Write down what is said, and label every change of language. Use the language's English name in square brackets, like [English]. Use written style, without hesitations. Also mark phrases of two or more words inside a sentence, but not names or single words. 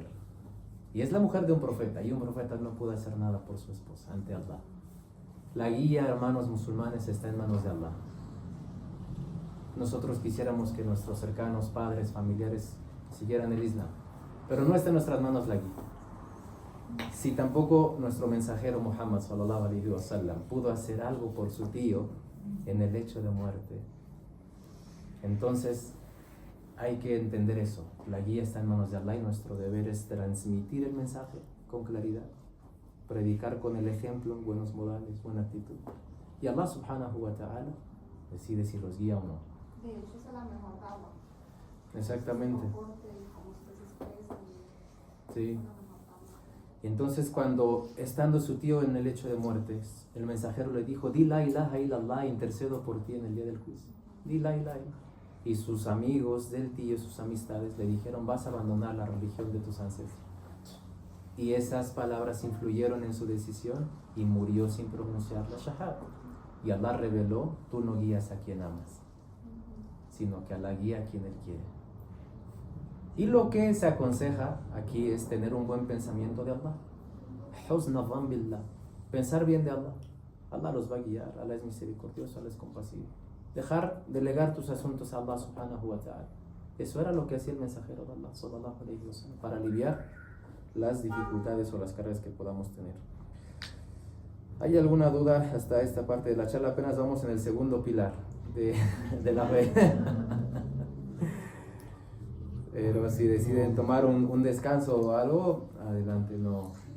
[Spanish] Y es la mujer de un profeta, y un profeta no pudo hacer nada por su esposa ante Allah. La guía, hermanos musulmanes, está en manos de Allah. Nosotros quisiéramos que nuestros cercanos, padres, familiares, siguieran el Islam, pero no está en nuestras manos la guía. Si tampoco nuestro mensajero Muhammad [Arabic] صلى الله عليه وسلم [Spanish] pudo hacer algo por su tío en el lecho de muerte, entonces hay que entender eso. La guía está en manos de Allah y nuestro deber es transmitir el mensaje con claridad, predicar con el ejemplo, buenos modales, buena actitud, y Allah [Arabic] سبحانه وتعالى [Spanish] decide si los guía o no. De hecho, esa es la mejor dama. Exactamente. Como usted se expresa, Sí. es la mejor dama. Y entonces cuando, estando su tío en el lecho de muerte, el mensajero le dijo: di [Arabic] لا إله إلا الله, [Spanish] intercedo por ti en el día del juicio. [Arabic] Di لا إله إلا الله. [Spanish] Y sus amigos del tío, sus amistades, le dijeron: vas a abandonar la religión de tus ancestros. Y esas palabras influyeron en su decisión y murió sin pronunciar la shahada. Y Allah reveló: tú no guías a quien amas, sino que Allah guía a quien Él quiere. Y lo que se aconseja aquí es tener un buen pensamiento de Allah. [Arabic] حسن ظن بالله. [Spanish] Pensar bien de Allah. Allah los va a guiar. Allah es misericordioso, Allah es compasivo. Delegar tus asuntos a Allah [Arabic] سبحانه وتعالى. [Spanish] Eso era lo que hacía el mensajero de Allah [Arabic] صلى الله عليه وسلم, [Spanish] para aliviar las dificultades o las cargas que podamos tener. ¿Hay alguna duda hasta esta parte de la charla? Apenas vamos en el segundo pilar de la fe. Pero si deciden tomar un descanso o algo, adelante, no.